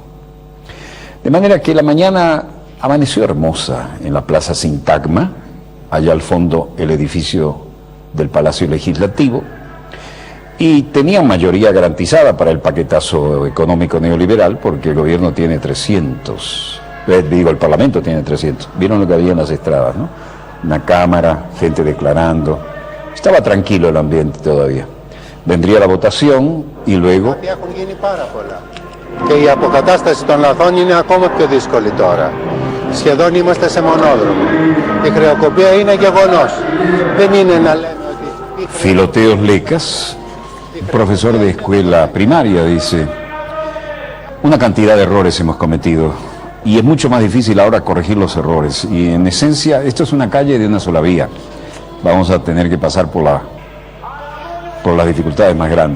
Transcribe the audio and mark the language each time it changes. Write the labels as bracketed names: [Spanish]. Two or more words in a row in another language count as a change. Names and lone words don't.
[Spanish] De manera que la mañana amaneció hermosa en la Plaza Sintagma, allá al fondo el edificio del Palacio Legislativo, y tenían mayoría garantizada para el paquetazo económico neoliberal porque el gobierno tiene 300, el Parlamento tiene 300. Vieron lo que había en las estradas, ¿no? Una cámara, gente declarando. Estaba tranquilo el ambiente todavía. Vendría la votación y luego... [Greek] Και η αποκατάσταση των λαθών είναι ακόμα πιο δύσκολη τώρα. Σχεδόν είμαστε σε μονόδρομο. Η χρεοκοπία είναι γεγονός. Δεν είναι να λέμε ότι... [Spanish] Filoteos Lecas, profesor de escuela primaria, dice: una cantidad de errores hemos cometido y es mucho más difícil ahora corregir los errores. Y en esencia, esto es una calle de una sola vía. Vamos a tener que pasar por las dificultades más grandes.